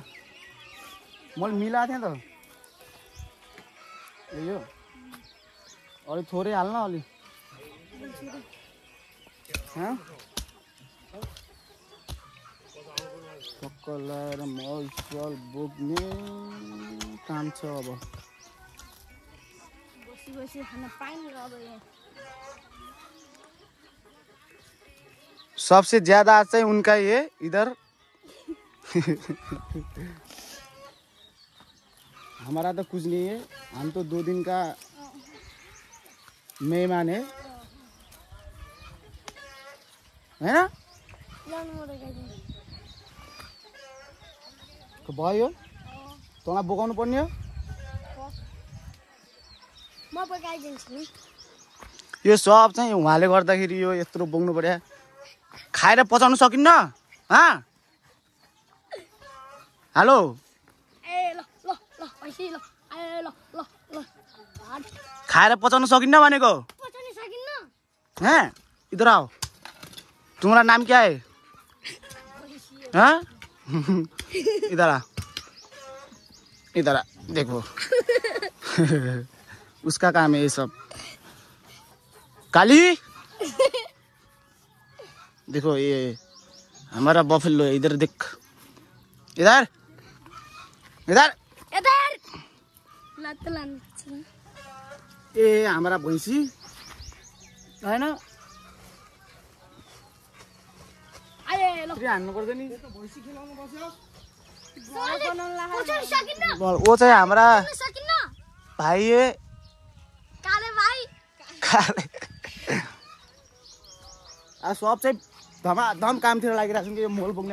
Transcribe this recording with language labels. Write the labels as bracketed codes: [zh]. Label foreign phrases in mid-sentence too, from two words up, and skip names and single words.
[ne] मैले मिलाएको थिएँ त यो। अलि थोरै हाल्न अलि। टक्क लाएर मल बोक्ने काम छ अब। [hi] सबसे ज्यादा चाहिँ उनका ये इधर। हमारा तो कुछ नहीं है, हम तो 2 दिन का मेहमान है ना? [ne] भयो तँलाई बोकाउनु पर्ने हो। यो सब चाहिँ उहाँले गर्दाखेरि यो यत्रो बोक्नु पर्यो। खाएर पचाउन सकिन्न। हेलो खाएर पचाउन सकिन्न भनेको। [hi] इधर आओ, तुम्हारा नाम क्या है? इधर आ, इधर आ, देखो। उसका काम है ये सब। काली देखो, ये हमारा बफेलो है, इधर देख, इधर इधर। [ne] ए हमारा भैँसी होइन, हान्नु पर्दैन नि। वो चाहिँ हाम्रा भाइ है, सब चाहिँ धमाधम कामतिर लागिरहेको छौँ कि यो मल बोक्ने।